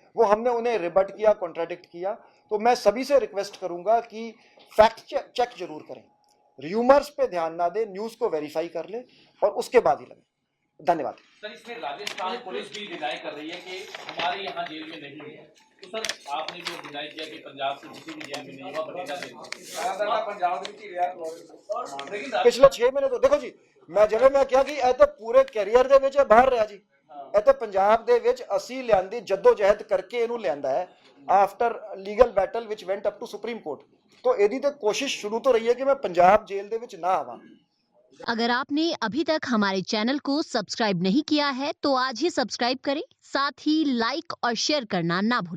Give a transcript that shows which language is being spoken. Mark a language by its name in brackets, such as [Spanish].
[Hindi] वो हमने उन्हें रिबट किया, कॉन्ट्राडिक्ट किया। तो मैं सभी से रिक्वेस्ट करूंगा कि फैक्ट चेक जरूर करें, र्यूमर्स पे ध्यान ना दें, न्यूज को वेरीफाई कर ले और उसके बाद ही लगे। धन्यवाद। सर, इसमें राजस्थान पुलिस भी डिनाई कर रही है कि हमारे यहाँ जेल में नहीं है, तो सर आपने जो डिनाई किया कि पंजाब से किसी भी जेल में नहीं होगा, बठिंडा जेल में पंजाब में पिछले 6 महीने तो देखो जी, मैं [Punjabi] ਜਿਵੇਂ ਮੈਂ ਕਿਹਾ ਕਿ ਇਹ ਤਾਂ ਪੂਰੇ ਕੈਰੀਅਰ ਦੇ ਵਿੱਚ ਬਾਹਰ ਰਿਹਾ ਜੀ। ਇਹ ਤਾਂ ਪੰਜਾਬ ਦੇ ਵਿੱਚ ਅਸੀਂ ਲਿਆਂਦੀ ਜਦੋਜਹਿਦ ਕਰਕੇ ਇਹਨੂੰ ਲਿਆਂਦਾ ਹੈ, [English] After legal battle ਵਿਚ went up to supreme court. [Punjabi] तो ਇਹਦੀ ਤਾਂ ਕੋਸ਼ਿਸ਼ ਸ਼ੁਰੂ ਤੋਂ ਰਹੀ ਹੈ ਕਿ ਮੈਂ ਪੰਜਾਬ ਜੇਲ੍ਹ ਦੇ ਵਿੱਚ ਨਾ ਆਵਾਂ। [Hindi] अगर आपने अभी तक हमारे चैनल को सब्सक्राइब नहीं किया है तो आज ही सब्सक्राइब करें, साथ ही लाइक और शेयर करना ना भूलें।